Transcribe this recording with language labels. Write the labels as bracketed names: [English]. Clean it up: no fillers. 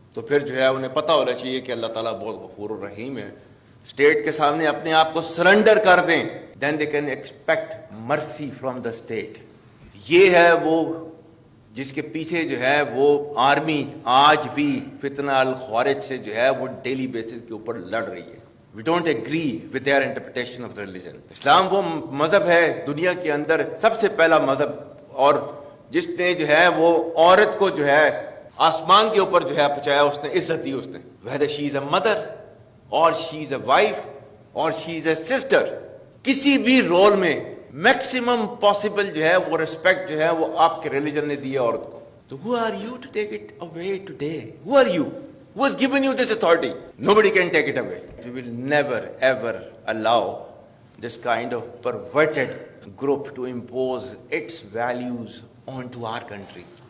[Urdu] تو پھر جو ہے انہیں پتہ ہونا چاہیے کہ اللہ تعالیٰ بہت غفور الرحیم ہے. اسٹیٹ کے سامنے اپنے آپ کو سرنڈر کر دیں, [English] Then they can expect mercy from the state. [Urdu] یہ ہے وہ جس کے پیچھے جو ہے وہ آرمی آج بھی فتنہ الخوارج سے جو ہے وہ ڈیلی بیسس کے اوپر لڑ رہی ہے. [English] We don't agree with their interpretation of the religion. [Urdu] اسلام وہ مذہب ہے دنیا کے اندر سب سے پہلا مذہب, اور جس نے جو ہے وہ عورت کو جو ہے آسمان کے اوپر جو ہے پہنچایا, اس نے عزت دی. اس نے [English] whether she is a mother or she is a wife or she is a sister, [Urdu] کسی بھی رول میں میکسیمم پاسبل جو ہے وہ ریسپیکٹ جو ہے وہ آپ کے ریلیجن نے دی ہے عورت کو. [English] تو who are you to take it away today? Who are you? Who has given you this authority? Nobody can take it away. We will never ever allow this kind of perverted group to impose its values onto our country.